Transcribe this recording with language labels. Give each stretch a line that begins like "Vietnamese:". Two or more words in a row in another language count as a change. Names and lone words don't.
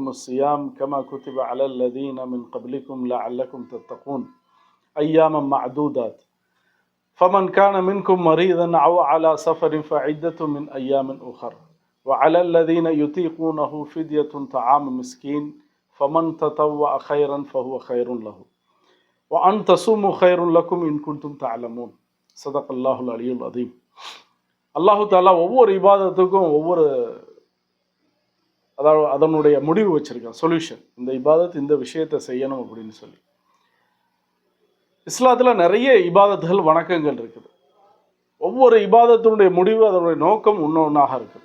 Arabic: الصيام كما كتب على الذين من قبلكم لعلكم تتقون أياما معدودات فمن كان منكم مريضا أو على سفر فعدة من أيام أخر وعلى الذين يطيقونه فدية طعام مسكين فمن تطوع خيرا فهو خير له وأن تصوموا خير لكم إن كنتم تعلمون صدق الله العلي العظيم.
Tamil: அல்லாஹு தாலா ஒவ்வொரு இபாதத்துக்கும் ஒவ்வொரு அதனுடைய முடிவு வச்சிருக்கான், சொல்யூஷன். இந்த இபாதத் இந்த விஷயத்தை செய்யணும் அப்படின்னு சொல்லி. இஸ்லாத்துல நிறைய இபாதத்துகள் வணக்கங்கள் இருக்குது. ஒவ்வொரு இபாதத்தினுடைய முடிவு அதனுடைய நோக்கம் ஒன்னொன்னாக இருக்குது.